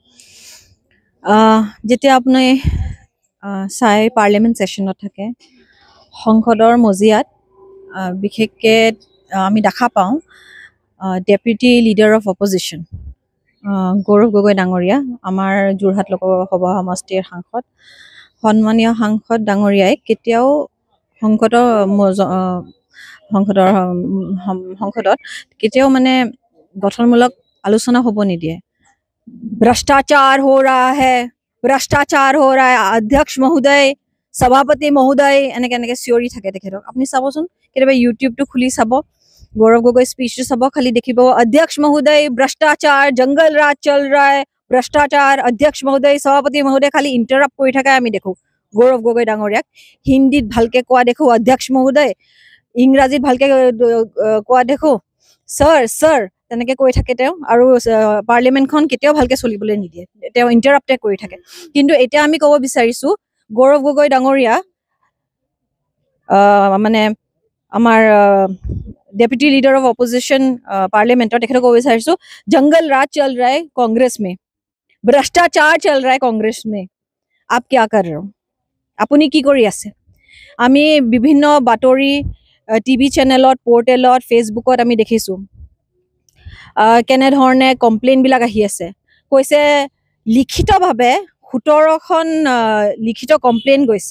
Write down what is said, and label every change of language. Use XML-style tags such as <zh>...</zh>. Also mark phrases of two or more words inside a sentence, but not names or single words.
<as>যেতিয়া আপুনি চাই পাৰ্লিয়ামেণ্ট ছেশ্যনত থাকে সংসদৰ মজিয়াত বিশেষকৈ আমি দেখা পাওঁ</as> <en>deputy leader of opposition</en> <as>গৌৰৱ গগৈ ডাঙৰীয়া, আমাৰ যোৰহাট লোকসভা সমষ্টিৰ সাংসদ, সন্মানীয় সাংসদ ডাঙৰীয়াই কেতিয়াও সংসদত কেতিয়াও মানে গঠনমূলক আলোচনা হ'ব নিদিয়ে।</as> <hi>भ्रष्टाचार हो रहा है, भ्रष्टाचार हो रहा है, अध्यक्ष महोदय, सभापति महोदय,</hi> <as>এনেকে চিঞৰি থাকে তেখেতক। আপুনি চাবচোন কেতিয়াবা ইউটিউবটো খুলি চাব, गौरव गगৈ स्पीचটো চাব, খালি দেখিব</as> <hi>अध्यक्ष महोदय भ्रष्टाचार, जंगल राज चल रहा है, भ्रष्टाचार, अध्यक्ष महोदय, सभापति महोदय</hi> <as>খালি ইন্টাৰাপ্ট কৰি থাকে আমি দেখো। गौरव गगৈ ডাঙৰীয়াক হিন্দীত ভালকে কোৱা দেখো</as> <hi>अध्यक्ष महोदय,</hi> <as>ইংৰাজীত ভালকে কোৱা দেখো</as> <en>sir sir</en> <as>তেনেকে কৈ থাকে তেওঁ, আৰু পাৰ্লিয়ামেণ্টখন কেতিয়াও ভালকে চলিবলৈ নিদিয়ে, তেওঁ ইণ্টাৰাপ্টে কৰি থাকে। কিন্তু এতিয়া আমি ক'ব বিচাৰিছো গৌৰৱ গগৈ ডাঙৰীয়া মানে আমাৰ</as> <en>deputy leader of opposition</en> <as>পাৰ্লিয়ামেণ্টৰ, তেখেতক ক'ব বিচাৰিছো</as> <hi>जंगल राज चल रहा है कांग्रेस में, भ्रष्टाचार चल रहा है कांग्रेस में, आप क्या कर रहे हो?</hi> <as>আপুনি কি কৰি আছে? আমি বিভিন্ন বাতৰি টিভি চেনেলত, পৰ্টেলত, ফেচবুকত আমি দেখিছোঁ কেনেধৰণে কমপ্লেইনবিলাক আহি আছে। কৈছে লিখিতভাৱে 17খন লিখিত কমপ্লেইন গৈছে।</as>